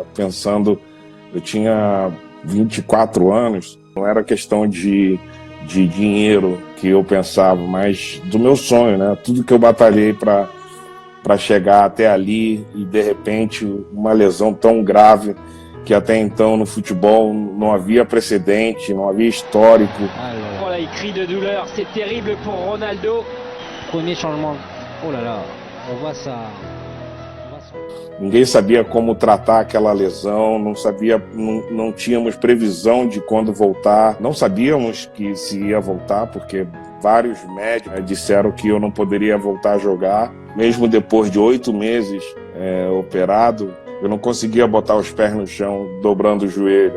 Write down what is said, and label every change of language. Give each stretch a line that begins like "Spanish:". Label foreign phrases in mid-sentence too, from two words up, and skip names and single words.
Portuguese: Pensando, eu tinha 24 anos, não era questão de dinheiro que eu pensava, mas do meu sonho, né? Tudo que eu batalhei para chegar até ali e de repente uma lesão tão grave que até então no futebol não havia precedente, não havia histórico.
French: Voilà, il crie de douleur, c'est terrible pour Ronaldo. Premier changement. Oh là là, on voit ça.
Portuguese: Ninguém sabia como tratar aquela lesão, não tínhamos previsão de quando voltar, não sabíamos que se ia voltar, porque vários médicos disseram que eu não poderia voltar a jogar. Mesmo depois de 8 meses operado, eu não conseguia botar os pés no chão, dobrando o joelho.